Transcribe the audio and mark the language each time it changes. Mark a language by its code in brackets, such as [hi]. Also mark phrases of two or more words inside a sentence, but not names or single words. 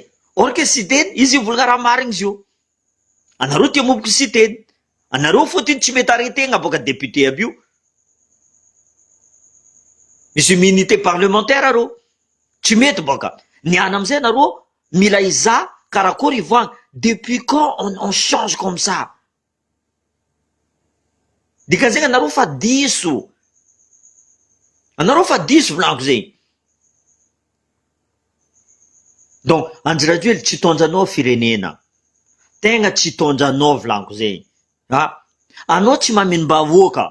[mg] Or que sy teny izy ivolagna raha marigny izy io. Anareo tia moboko sy teny. Anareo fotony tsy mety aretegna boka député aby io. Misy [fr] immunité parlementaire [mg] arô. Tsy mety boka. Niany amizay anareo mila iza karakory ivoagna. [fr] Depuis quand on change comme ça? [mg] Dikan'zegny anareo fa diso. Anareo fa diso volaniko zegny. Donc Andry Rajoelina tsy hitondranao firenena. Tegna tsy hitondranao volaniko zegny. Anao tsy mameno-bahoaka.